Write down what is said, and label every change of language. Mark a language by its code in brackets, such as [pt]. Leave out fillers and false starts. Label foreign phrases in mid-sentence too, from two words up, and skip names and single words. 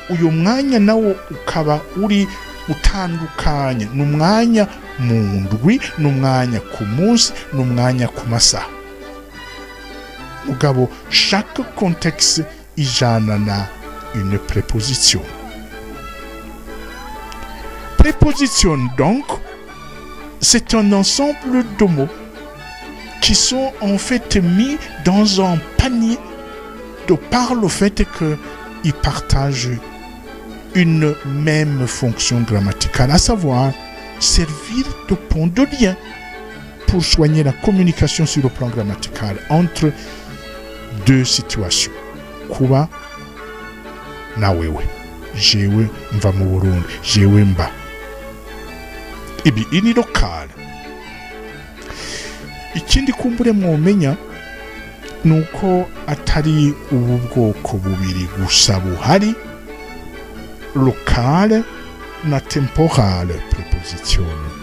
[rn] Uyu mwanya nawo ukaba uri utandukanye, n'umwanya mu ndwi, n'umwanya ku munsi, n'umwanya ku masaha. Mugabo chaque contexte ijana na [fr] une préposition. Préposition donc, c'est un ensemble de mots qui sont en fait mis dans un panier de par le fait qu'ils partagent une même fonction grammaticale, à savoir servir de pont de lien pour soigner la communication sur le plan grammatical entre deux situations. [rn] Kuba na wewe, jewe mva mu Burundi, jewe mba. Ibi ini lokale. Ikindi kumbure mwomenya nuko atari ubu bwoko bubiri gusa buhari, locale na temporale preposition.